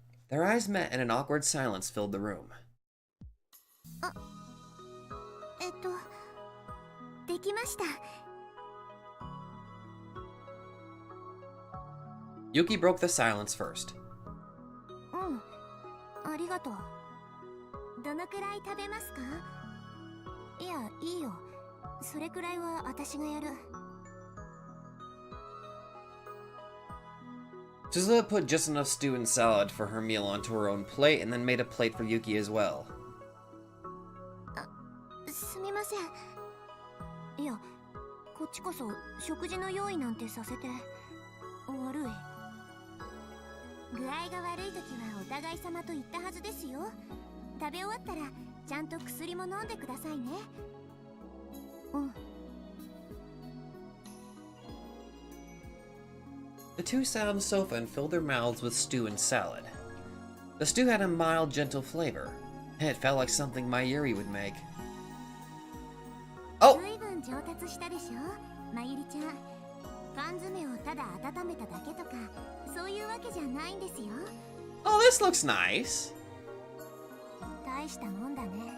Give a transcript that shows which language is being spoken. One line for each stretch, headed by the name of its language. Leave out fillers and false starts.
English: Their eyes met and an awkward silence filled the room.
Japanese: できました。
English: Yuki broke the silence first.
Japanese: ありがとう。どのくらい食べますか？いや、いいよ。それくらいは私がやる。
English: Suzuha put just enough stew and salad for her meal onto her own plate and then made a plate for Yuki as well.
Japanese: すみません。いや、こっちこそ食事の用意なんてさせて悪い。具合が悪い時はお互い様と言ったはずですよ。食べ終わったらちゃんと薬も飲んでくださいね。うん。
English: The two sat on the sofa and filled their mouths with stew and salad. The stew had a mild, gentle flavor. It felt like something Mayuri would make. Oh!
Japanese: 随分上達したでしょ、まゆりちゃん。缶詰をただ温めただけとか、そういうわけじゃないんですよ。
English: Oh, this looks nice.
Japanese: 大したもんだね。